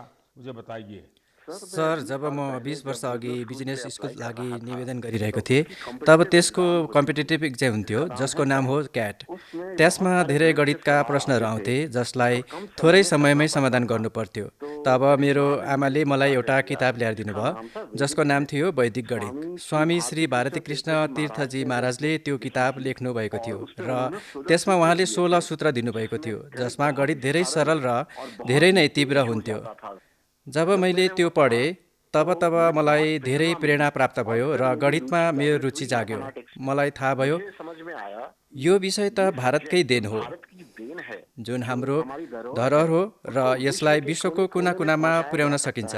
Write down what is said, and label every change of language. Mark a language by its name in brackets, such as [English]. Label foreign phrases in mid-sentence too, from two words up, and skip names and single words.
[Nepali] सर, जब म 20 वर्ष अघि [English] business school [Nepali] लागि निवेदन गरिरहेको थिएँ, तब त्यसको [English] competitive exam [Nepali] हुन्थ्यो जसको नाम हो क्याट। त्यसमा धेरै गणितका प्रश्नहरू आउँथे जसलाई थोरै समयमै समाधान गर्नु पर्थ्यो। तब मेरो आमाले मलाई एउटा किताब ल्याएर दिनुभयो जसको नाम थियो वैदिक गणित। स्वामी श्री भारती कृष्ण तीर्थजी महाराजले त्यो किताब लेख्नु भएको थियो र त्यसमा उहाँले 16 सूत्र दिनुभएको थियो जसमा गणित धेरै सरल र धेरै नै तीव्र हुन्थ्यो। जब मैले त्यो पढेँ तब मलाई धेरै प्रेरणा प्राप्त भयो र गणितमा मेरो रुचि जाग्यो। मलाई थाहा भयो यो विषय त भारतकै देन हो, जुन हाम्रो धरोहर हो र यसलाई विश्वको कुना कुनामा पुर्याउन सकिन्छ।